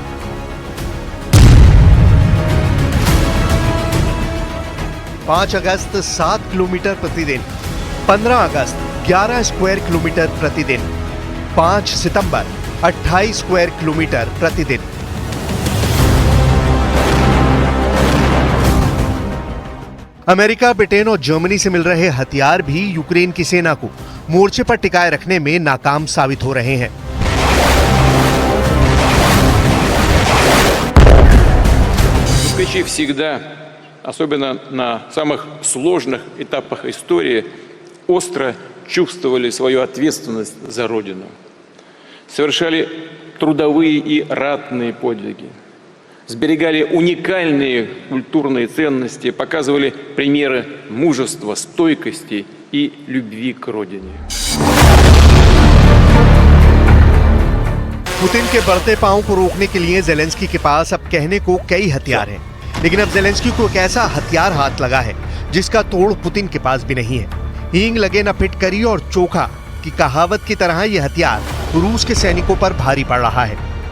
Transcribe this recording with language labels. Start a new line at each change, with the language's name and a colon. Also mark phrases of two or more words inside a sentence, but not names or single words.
Hindi: पांच अगस्त 7 किलोमीटर प्रतिदिन, 15 अगस्त 11
English: square kilometer
Hindi: प्रतिदिन, 5 सितंबर 28
English: square kilometer
Hindi: प्रतिदिन। अमेरिका, ब्रिटेन और जर्मनी से मिल रहे हथियार भी यूक्रेन की सेना को मोर्चे पर टिकाए रखने में नाकाम साबित हो रहे हैं।
Russian: Москвичи всегда, особенно на самых сложных этапах истории, остро чувствовали свою ответственность за Родину, совершали трудовые и ратные подвиги, сберегали уникальные культурные ценности, показывали примеры мужества, стойкости и любви к родине.
Hindi: पुतिन के बढ़ते पांव को रोकने के लिए ज़ेलेंस्की के पास अब कहने को कई हथियार हैं, लेकिन अब ज़ेलेंस्की को एक ऐसा हथियार हाथ लगा है जिसका तोड़ पुतिन के पास भी नहीं है। हींग लगे न फिटकरी और चोखा की कहावत की तरह यह हथियार रूस के सैनिकों पर भारी पड़ रहा है।